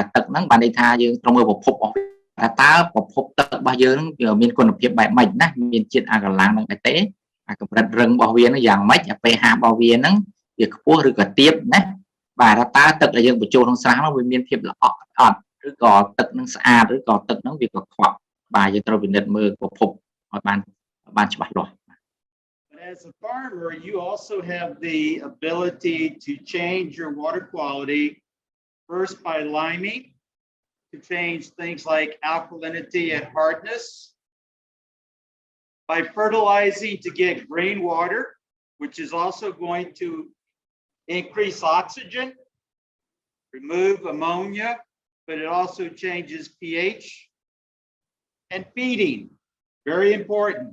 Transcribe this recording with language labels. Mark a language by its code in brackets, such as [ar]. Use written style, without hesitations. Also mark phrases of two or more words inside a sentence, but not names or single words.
[km] ទឹកហ្នឹងបានន័យថាយើងត្រូវមើលប្រភពរបស់ថាតើប្រភពទឹករបស់យើងហ្នឹងវាមានគុណភាពបែបម៉េចណាមានជាតិអាកាឡាំងហ្នឹងដែរទេអាកម្រិតរឹងរបស់វាហ្នឹងយ៉ាងម៉េចអា pH របស់វាហ្នឹងវាខ្ពស់ឬក៏ទាបណាបាទថាតើទឹកដែលយើងបញ្ចូលក្នុងស្រះហ្នឹងវាមានភាពល្អក់អត់ឬក៏ទឹកហ្នឹងស្អាតឬក៏ទឹកហ្នឹងវាកខ្វក់បាទយើងត្រូវពិនិត្យមើលប្រភពឲ្យបានច្បាស់លាស់ [en] But as a farmer, you also have the ability to change your water quality first by liming, to change things like alkalinity and hardness, by fertilizing to get green water, which is also going to increase oxygen, remove ammonia, but it also changes pH, and feeding, very important.